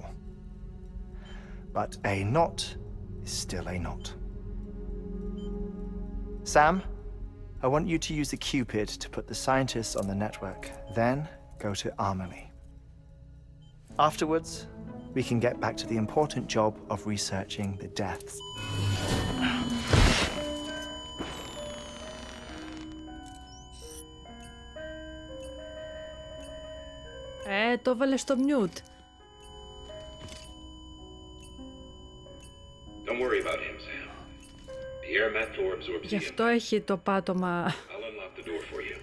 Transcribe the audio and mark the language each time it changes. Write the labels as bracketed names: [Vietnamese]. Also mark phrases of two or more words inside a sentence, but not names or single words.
[English] But a knot is still a knot. Sam, I want you to use the Cupid to put the scientists on the network, then go to Armory. Afterwards, we can get back to the important job of researching the deaths. [Greek] Το έβαλε στο mute. [English] Don't worry about him, Sam. The air mat floor absorbs [Greek] Γι' αυτό έχει το πάτωμα. [English] I'll unlock the door for you.